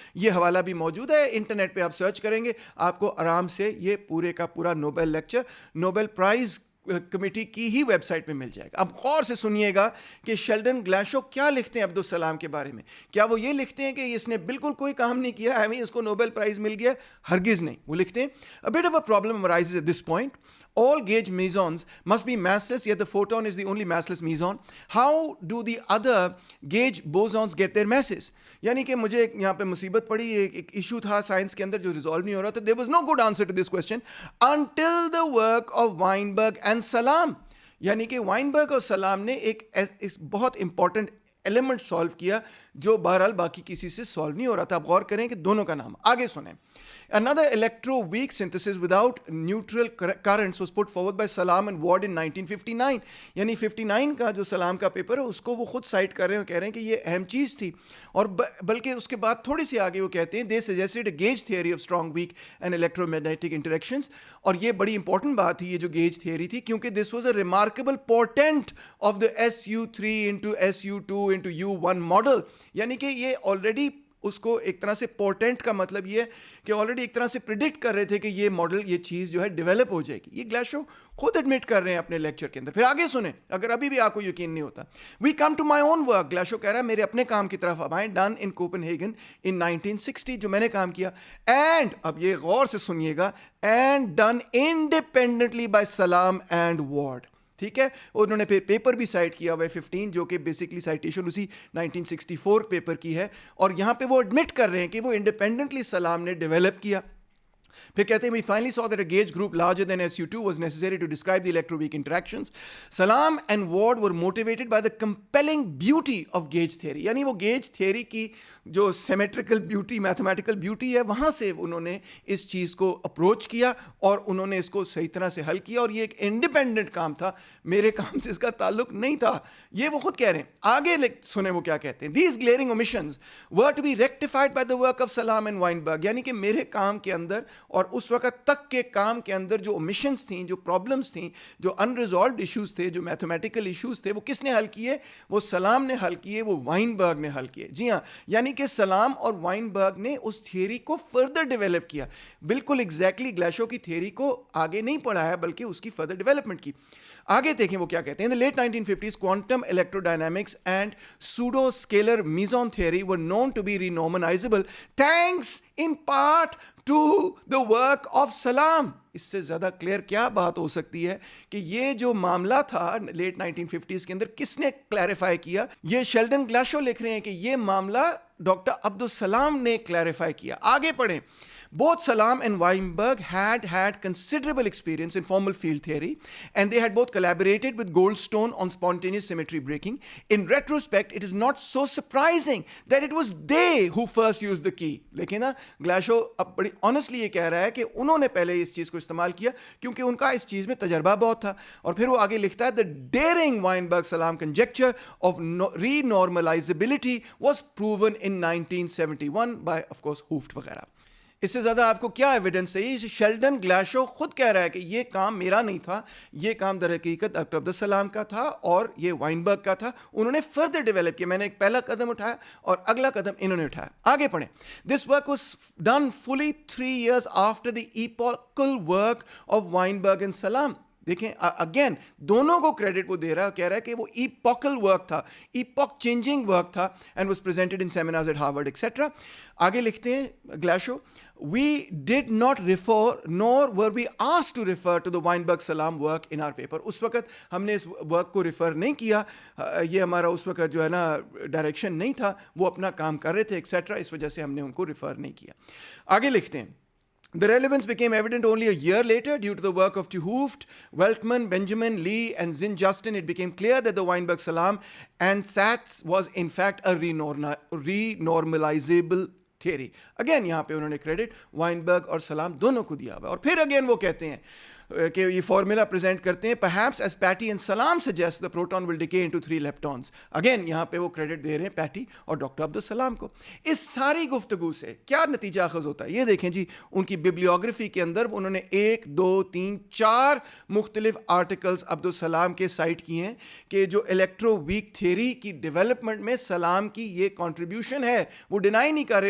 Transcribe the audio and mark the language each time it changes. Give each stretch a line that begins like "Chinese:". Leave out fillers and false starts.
Urdu: یہ حوالہ بھی موجود ہے انٹرنیٹ پہ, آپ سرچ کریں گے آپ کو آرام سے یہ پورے کا پورا Nobel lecture Nobel price committee کی ہی ویب سائٹ پہ مل جائے گا. اب غور سے سنیے گا کہ شیلڈن گلیشو کیا لکھتے ہیں عبدالسلام کے بارے میں. کیا وہ یہ لکھتے ہیں کہ اس نے بالکل کوئی کام نہیں کیا, اس کو نوبل پرائز مل گیا؟ ہرگز نہیں. وہ لکھتے ہیں
English: a bit of a problem arises at this point. All gauge mesons must be massless, yet the photon is the only massless meson. How do the other gauge bosons get their masses?
Urdu: یعنی کہ مجھے یہاں پہ مصیبت پڑی, ایک issue تھا science کے اندر جو ریزالو نہیں ہو رہا تھا.
English: There was no good answer to this question until the work of Weinberg and Salam.
Urdu: یعنی کہ وائنبرگ اور سلام نے ایک بہت امپورٹنٹ ایلیمنٹ سالو کیا جو بہرحال باقی کسی سے سالو نہیں ہو رہا تھا. آپ غور کریں کہ دونوں کا نام آگے سنیں.
English: Another electro-weak synthesis without neutral currents was put forward by Salam and Ward in 1959.
Urdu: یعنی 59 کا جو سلام کا پیپر ہے اس کو وہ خود سائٹ کر رہے ہیں, کہہ رہے ہیں کہ یہ اہم چیز تھی. اور بلکہ اس کے بعد تھوڑی سی آگے وہ کہتے ہیں
English: they suggested a gauge theory of strong, weak and electromagnetic interactions.
Urdu: اور یہ بڑی امپورٹنٹ بات تھی یہ جو گیج تھیوری تھی, کیونکہ
English: this was a remarkable portent of the SU3 into SU2 into U1 model.
Urdu: یعنی کہ یہ آلریڈی اس کو ایک طرح سے پورٹنٹ کا مطلب یہ ہے کہ آلریڈی ایک طرح سے پریڈکٹ کر رہے تھے کہ یہ ماڈل, یہ چیز جو ہے ڈیولپ ہو جائے گی. یہ گلیشو خود ایڈمٹ کر رہے ہیں اپنے لیکچر کے اندر. پھر آگے سنیں اگر ابھی بھی آپ کو یقین نہیں ہوتا.
English: we come to my own work,
Urdu: گلیشو کہہ رہا ہے میرے اپنے کام کی طرف اب آئیں,
English: done in Copenhagen in 1960,
Urdu: جو میں نے کام کیا.
English: and
Urdu: اب یہ غور سے سنیے گا,
English: And done independently by Salam and Ward.
Urdu: ٹھیک ہے, انہوں نے پھر پیپر بھی سائٹ کیا ہوا ہے 15 جو کہ بیسکلی سائٹیشن اسی 1964 پیپر کی ہے, اور یہاں پہ وہ ایڈمٹ کر رہے ہیں کہ وہ انڈیپینڈنٹلی سلام نے ڈیولپ کیا.
English: پھر کہتے ہیں we finally saw that a gauge group larger than SU2 was necessary to describe the electroweak interactions. Salam and Ward were motivated by the compelling beauty of gauge theory.
Urdu: یعنی وہ gauge theory کی جو symmetrical beauty, mathematical beauty ہے, وہاں سے انہوں نے اس چیز کو اپروچ کیا اور انہوں نے اس کو صحیح طرح سے حل کیا. اور یہ ایک انڈیپینڈنٹ کام تھا, میرے کام سے اس کا تعلق نہیں تھا. یہ وہ خود کہہ رہے ہیں. آگے سنیں وہ کیا کہتے ہیں.
English: These glaring omissions were to be rectified by the work of Salam and Weinberg.
Urdu: یعنی کہ میرے کام کے اندر اور اس وقت تک کے کام کے اندر جو اومیشنز تھیں, جو پرابلمس تھیں, جو انریزالوڈ ایشوز تھے, جو میتھمیٹیکل ایشوز تھے, وہ کس نے حل کیے؟ وہ سلام نے حل کیے, وہ وائنبرگ نے حل کیے. جی ہاں, یعنی کہ سلام اور وائنبرگ نے اس تھیوری کو فردر ڈیولپ کیا. بالکل ایگزیکٹلی گلیشو کی تھیوری کو آگے نہیں پڑھایا بلکہ اس کی فردر ڈیولپمنٹ کی. آگے دیکھیں وہ کیا کہتے ہیں.
English: In the late 1950s, quantum electrodynamics and pseudo-scalar meson theory were known to be renormalizable thanks in part to the work of Salam.
Urdu: اس سے زیادہ کلیئر کیا بات ہو سکتی ہے کہ یہ جو معاملہ تھا لیٹ 1950s کے اندر کس نے کلیریفائی کیا؟ یہ شیلڈن گلیشو لکھ رہے ہیں کہ یہ معاملہ ڈاکٹر عبدالسلام نے کلیریفائی کیا. آگے پڑھیں.
English: Both Salam and Weinberg had considerable experience in formal field theory, and they had both collaborated with Goldstone on spontaneous symmetry breaking. In retrospect, it is not so surprising that it was they who first used the key.
Urdu: لیکن گلیشو اب بڑی honestly یہ کہہ رہا ہے کہ انہوں نے پہلے اس چیز کو استعمال کیا کیونکہ ان کا اس چیز میں تجربہ بہت تھا. اور پھر وہ آگے لکھتا ہے
English: the daring Weinberg-Salam conjecture of renormalizability was proven in 1971 by, of course, Hooft وغیرہ.
Urdu: اس سے زیادہ آپ کو کیا ایویڈنس ہے؟ شیلڈن گلیشو خود کہہ رہا ہے کہ یہ کام میرا نہیں تھا, یہ کام در حقیقت ڈاکٹر عبدالسلام کا تھا اور یہ وائنبرگ کا تھا. انہوں نے فردر ڈیولپ کیا. میں نے ایک پہلا قدم اٹھایا اور اگلا قدم انہوں نے اٹھایا. آگے پڑھیں.
English: This work was done fully 3 years after the epochal work of Weinberg and Salam.
Urdu: دیکھیں اگین دونوں کو کریڈٹ وہ دے رہا ہے, کہہ رہا ہے کہ وہ ایپوکل ورک تھا, ایپوک چینجنگ ورک تھا,
English: And was presented in seminars at Harvard etcetera.
Urdu: آگے لکھتے ہیں گلاشو,
English: we did not refer nor were we asked to refer to the Weinberg-Salam work in our paper.
Urdu: اس وقت ہم نے اس ورک کو ریفر نہیں کیا, یہ ہمارا اس وقت جو ہے نا ڈائریکشن نہیں تھا, وہ اپنا کام کر رہے تھے ایکسیٹرا, اس وجہ سے ہم نے ان کو ریفر نہیں کیا. آگے لکھتے ہیں
English: The relevance became evident only a year later due to the work of 't Hooft, Weltman, Benjamin, Lee, and Zinn Justin. It became clear that the Weinberg-Salam and SATS was in fact a renormalizable theory.
Urdu: Again یہاں پہ انہوں نے credit وائنبرگ اور سلام دونوں کو دیا ہوا ہے. اور پھر اگین وہ کہتے ہیں کہ یہ فارمولا پریزنٹ کرتے ہیں,
English: perhaps as Patty and Salam suggest the proton will decay into 3 leptons.
Urdu: Again یہاں پہ وہ کریڈٹ دے رہے ہیں پیٹی اور ڈاکٹر عبدالسلام کو. اس ساری گفتگو سے کیا نتیجہ اخذ ہوتا ہے, یہ دیکھیں جی ان کی بیبلیوگرافی کے اندر انہوں نے 1 2 3 4 مختلف آرٹیکلز عبدالسلام کے سائٹ کیے ہیں کہ جو الیکٹرو ویک تھیوری کی ڈیولپمنٹ میں سلام کی یہ کنٹریبیوشن ہے, وہ ڈینائی نہیں کر رہے.